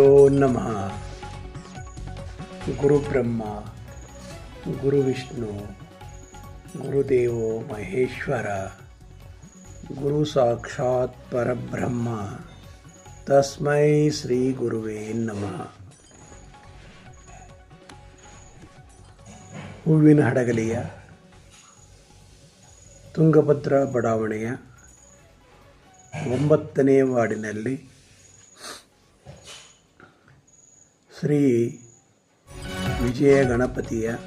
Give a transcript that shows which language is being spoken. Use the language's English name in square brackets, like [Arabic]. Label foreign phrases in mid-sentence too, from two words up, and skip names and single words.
[Sanskrit] ನಮಃ. ಗುರುಬ್ರಹ್ಮ ಗುರುವಿಷ್ಣು ಗುರುದೇವೋ ಮಹೇಶ್ವರ ಗುರು ಸಾಕ್ಷಾತ್ ಪರಬ್ರಹ್ಮ ತಸ್ಮೈ ಶ್ರೀ ಗುರುವೇ ನಮಃ. [Kannada] ಹೂವಿನ ಹಡಗಲಿಯ ತುಂಗಭದ್ರಾ ಬಡಾವಣೆಯ 9ನೇ ವಾರ್ಡಿನಲ್ಲಿ ಶ್ರೀ ವಿಜಯ ಗಣಪತಿಯ